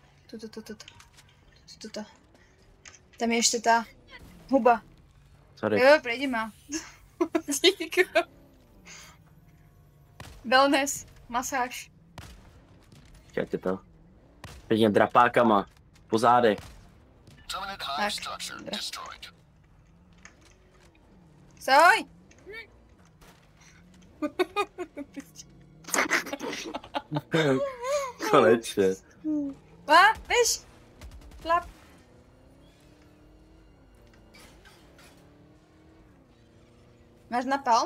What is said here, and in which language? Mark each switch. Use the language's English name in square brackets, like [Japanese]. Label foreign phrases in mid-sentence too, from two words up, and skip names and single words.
[Czech] Toto. Tam je ještě ta huba. Sorry. Jo, prejdi má. Díky. Wellness. masáž. Čekajte to. Teď drapákama. Po zádech. [English] Terminate hive structure destroyed. [Czech] Stoj! Konečně. A, víš? Klap. Máš napalm?